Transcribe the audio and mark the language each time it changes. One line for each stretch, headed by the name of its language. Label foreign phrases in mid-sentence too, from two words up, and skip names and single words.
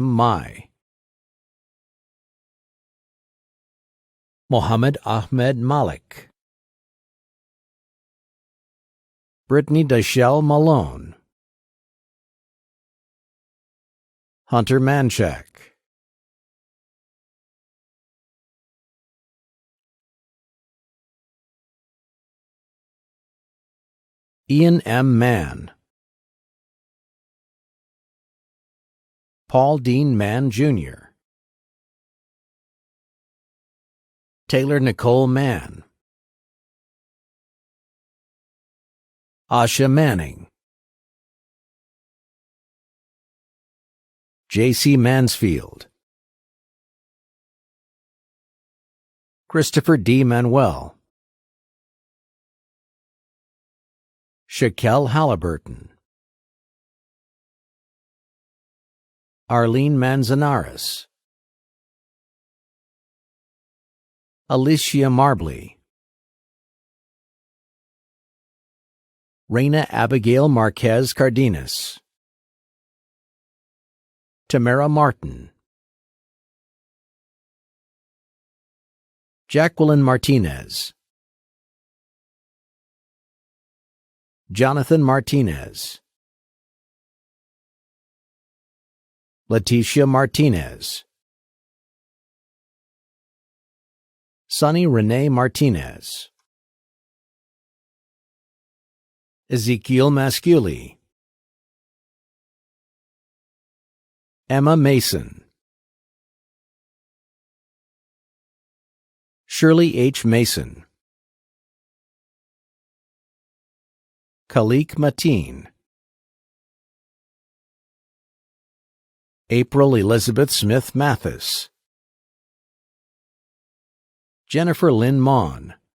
English: Mai, Mohammed Ahmed Malik, Brittany Deshelle Malone, Hunter Manchak, Ian M. Mann, Paul Dean Mann, Jr., Taylor Nicole Mann, Asha Manning, J.C. Mansfield, Christopher D. Manuel, Shaquelle Halliburton, Arlene Manzanares, Alicia Marbley, Reina Abigail Marquez Cardenas, Tamara Martin, Jacqueline Martinez, Jonathan Martinez, Leticia Martinez, Sonny Renee Martinez, Ezekiel Masculi, Emma Mason, Shirley H. Mason, Khalik Mateen, April Elizabeth Smith Mathis, Jennifer Lynn Mon,